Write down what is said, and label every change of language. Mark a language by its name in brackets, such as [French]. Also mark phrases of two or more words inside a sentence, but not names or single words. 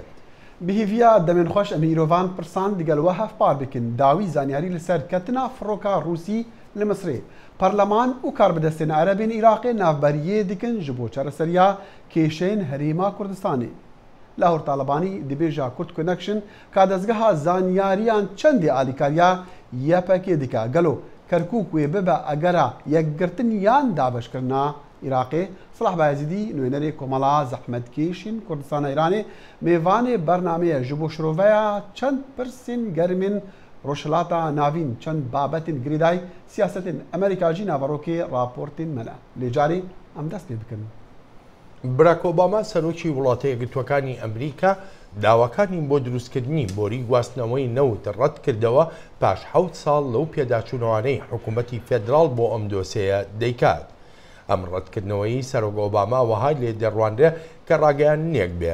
[Kurdish] بهیڤیا دەمێن خۆش ئەمە میرۆڤان پرسان لەگەڵوە هەفپار بکن داوی زانیاری لەسەر کەتنا فڕۆکە ڕووسی لە مسرێ. پەرلەمان و کاربدەستێنە عەرەبین عێراقێ ناوبەریە دیکن ji بۆ چارەسەریا کێشەیەن هەرێما کوردستانê. لاهور تاالبانی دibêja Kurd Connection ka dezgeha zaniyariyan çendê alîkariya yepekê dike gelo Kerkûk wê bibe egera yekgirtin yan dabeşkirina Iraqê. Silah Bayezîdî nûnerê Komala zehmetkêşên Kurdistana Îranê mêvanê bernameyê ji bo şiroveya çend pirsên germên Rojhilata navîn çend babetên girêdayî siyasetên Amerîka jî naverokê raportên me ne. Lê carê em dest pê bikin. [Central Kurdish] براک ئۆباما سەرۆکی وڵاتە یەکگرتووەکانی ئەمریکا داواکانی بۆ دروستکردنی بۆری گواستنەوەی نەوت ڕەت کردەوە پاش 7 ساڵ لەو پێداچوونەوانەی حکوومەتی فێدراڵ بۆ ئەم دۆسەیە دەیکات. ئەم ڕەتکردنەوەی سەرۆک ئۆباما وەهای لێ دەڕوانرێ کە ڕاگەیاندنێک بێ.